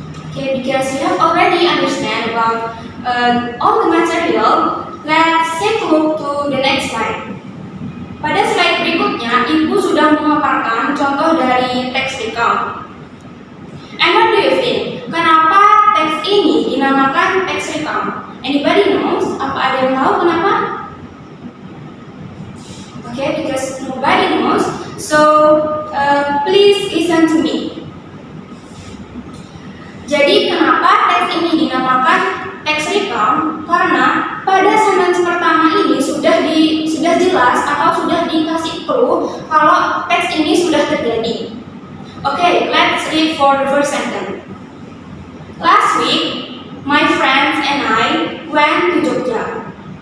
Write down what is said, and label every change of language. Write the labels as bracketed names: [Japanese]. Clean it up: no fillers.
[English] Okay, because you have already understand about all the material, let's take a look to the next slide. [Indonesian] Pada slide berikutnya, Ibu sudah memaparkan contoh dari teks recount. [English] And what do you think? [Indonesian] Kenapa teks ini dinamakan teks recount? [English] Anybody knows? [Indonesian] Apa ada yang tahu kenapa? [English] Okay, because nobody knows. So please listen to me. [Indonesian] Jadi kenapa teks ini dinamakan teks recount? Karena pada sentence pertama ini sudah jelas atau sudah dikasih clue kalau teks ini sudah terjadi. [English] Okay, let's read for the first sentence. Last week, my friends and I went to Jogja.